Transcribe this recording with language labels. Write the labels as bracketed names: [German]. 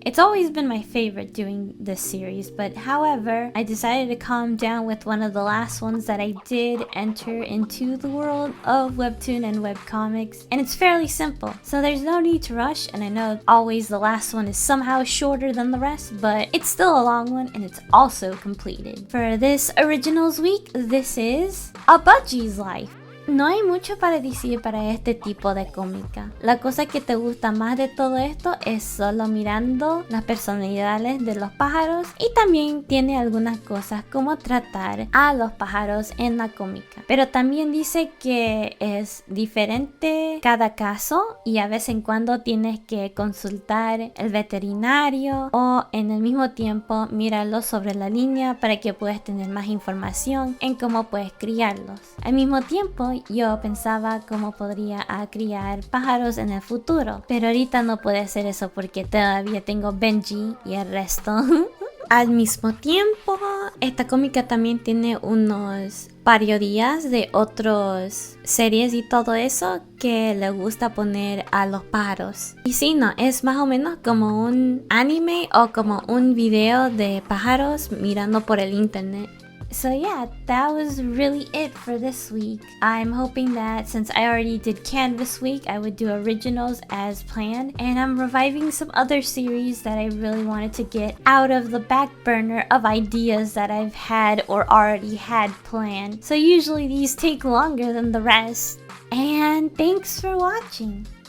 [English] It's always been my favorite doing this series, but however, I decided to calm down with one of the last ones that I did enter into the world of webtoon and webcomics, and it's fairly simple, so there's no need to rush. And I know always the last one is somehow shorter than the rest, but it's still a long one and it's also completed. For this Originals Week, this is A Budgie's Life. [Spanish] No hay mucho para decir para este tipo de cómica. La cosa que te gusta más de todo esto es solo mirando las personalidades de los pájaros, y también tiene algunas cosas como tratar a los pájaros en la cómica. Pero también dice que es diferente cada caso y a vez en cuando tienes que consultar el veterinario o en el mismo tiempo mirarlos sobre la línea para que puedas tener más información en cómo puedes criarlos. Al mismo tiempo, yo pensaba cómo podría criar pájaros en el futuro, pero ahorita no puedo hacer eso porque todavía tengo Benji y el resto. Al mismo tiempo, esta cómica también tiene unos parodias de otras series y todo eso que le gusta poner a los pájaros. Y sí, no, es más o menos como un anime o como un video de pájaros mirando por el internet. [English] So yeah, that was really it for this week. I'm hoping that since I already did Canvas Week, I would do Originals as planned. And I'm reviving some other series that I really wanted to get out of the back burner of ideas that I've had or already had planned. So usually these take longer than the rest. And thanks for watching.